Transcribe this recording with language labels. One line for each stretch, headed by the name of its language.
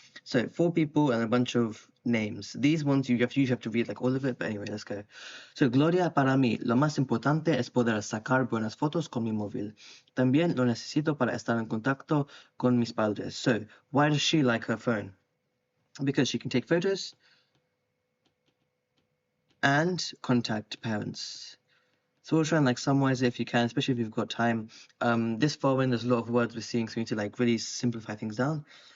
English: So 4 people and a bunch of names. These ones you usually have to read like all of it, but anyway, let's go.
Spanish: So Gloria, para mí, lo más importante es poder sacar buenas fotos con mi móvil. También lo necesito para estar en contacto con mis padres.
English: So why does she like her phone? Because she can take photos and contact parents. So we'll try and like summarize it if you can, especially if you've got time. This following, there's a lot of words we're seeing, so we need to like really simplify things down.